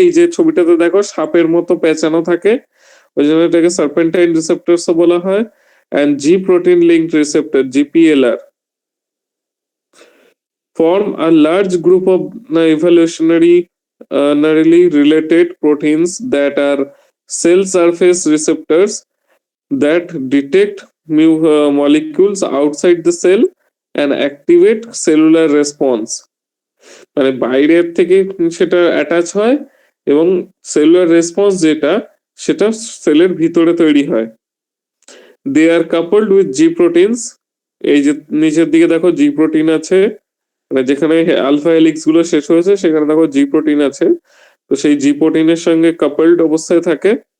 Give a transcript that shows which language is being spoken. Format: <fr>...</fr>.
<bn>এই যে ছবিটাতে দেখো সাপের মতো পেঁচানো থাকে, ওই জন্য এটাকে সার্পেন্টাইন রিসেপ্টরস বলা হয়।</bn> <en>and G protein linked receptor, GPLR, form a large group of evolutionarily related proteins that are cell surface receptors that detect molecules outside the cell and activate cellular response.</en> <bn>মানে বাইরের থেকে সেটা অ্যাটাচ হয় এবং cellular response যেটা সেটা সেলের ভিতরে তৈরি হয়।</bn> <en>They are coupled with G proteins.</en> <bn>এই যে নিচের দিকে দেখো জি প্রোটিন আছে, মানে যেখানে আলফা হেলিক্স গুলো শেষ হয়েছে সেখানে দেখো জি প্রোটিন আছে, তো সেই জি প্রোটিনের সঙ্গে কাপলড অবস্থায় থাকে।</bn>